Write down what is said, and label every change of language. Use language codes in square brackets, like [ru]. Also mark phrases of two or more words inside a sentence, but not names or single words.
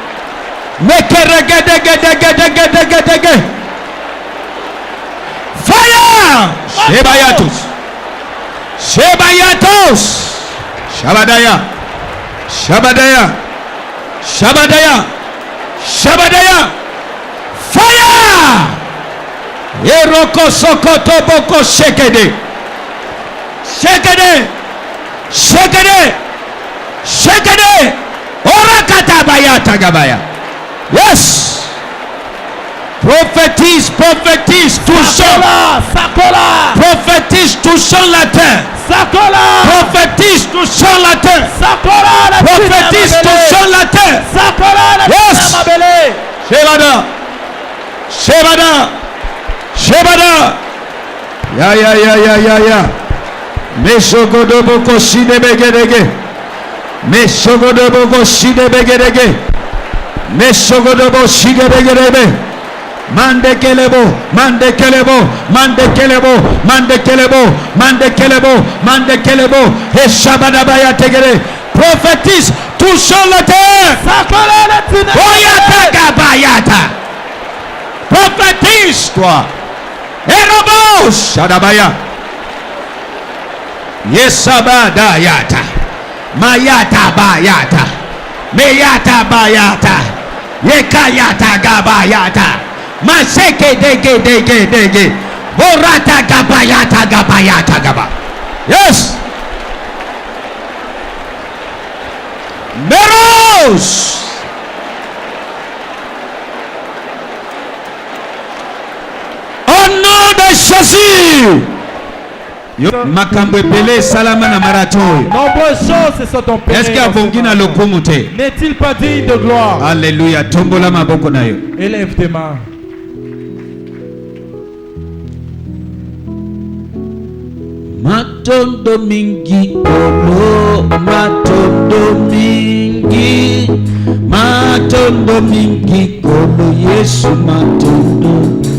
[fr] Mekeregedegedegedegedege. Fire! Shebayatos. Shebayatos. Shabadaya. Shabadaya. Shabadaya. Shabadaya. Fire! Eroko sokoto boko shekede. Shekede. Shekede. Shekede. Orakata bayata gabaya. Yes. Prophétise, prophétise, touchant. Prophétise, touchant la terre. Prophétise, touchant la terre. Prophétise, touchant la terre. Yes. Shebada. Shebada. Shebada. Ya ya ya ya ya ya. Meshogodo boko shide begedege. Meshogodo boko shide begedege. Meshogodo boko shide begedege. Mande kelebo, mande kelebo, mande kelebo, mande kelebo, mande kelebo, mande kelebo. Et shabadabaya tegere. Prophétise, touchant la terre. Oyata gabayata. Prophétise toi. Erobo, Shadabaya. Yesabada yata. Mayata bayata. Meyata bayata. Yekayata gabayata. Maseke dege. Borata gabayata gaba. Yes. Meros. Au nom de Jésus. [ln] Makambo epele salama na marathon. [fr] Nombreuses choses se sont opérées. Est-ce qu'il y a [ln] bongina lokumute? [fr] N'est-il pas digne de gloire? [ln] Alléluia. Tombola maboko na yo. [fr] Élève tes mains. [ln] Matondo mingi kolo, matondo mingi kolo, Yesu matondo.